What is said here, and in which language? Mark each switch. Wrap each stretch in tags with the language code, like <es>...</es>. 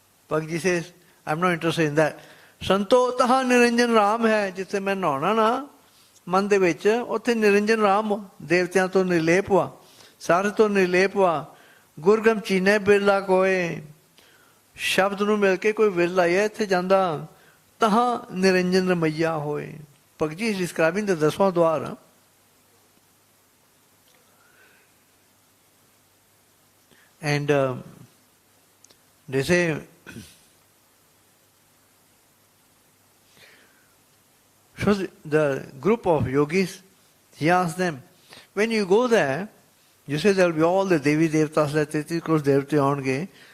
<en>Bhagji says, I'm not interested in that.</en> <pa>Santo taha niranjan Ram hai, ਜਿੱਥੇ ਮੈਂ ਨਹਾਉਣਾ ਨਾ, ਮਨ ਦੇ ਵਿੱਚ, ਉੱਥੇ ਨਿਰੰਜਨ ਰਾਮ ਦੇਵਤਿਆਂ ਤੋਂ ਨਿਰਲੇਪ ਵਾ, ਸਾਰੇ ਤੋਂ ਨਿਰਲੇਪ ਵਾ। ਗੁਰਗਮ ਚੀਨੇ ਬਿਰਲਾ ਕੋਏ, ਸ਼ਬਦ ਨੂੰ ਮਿਲ ਕੇ ਕੋਈ ਵਿਰਲਾ ਹੈ ਇੱਥੇ ਜਾਂਦਾ, ਤਹਾਂ ਨਿਰੰਜਨ ਰਮਈਆ ਹੋਏ।</pa> <en>Bhagat ji is describing the Dasvan Duar. And they say, so the group of yogis, he asked them, when you go there, you say there will be all the Devi Devtas, like 33 crores Devte aonge.</en>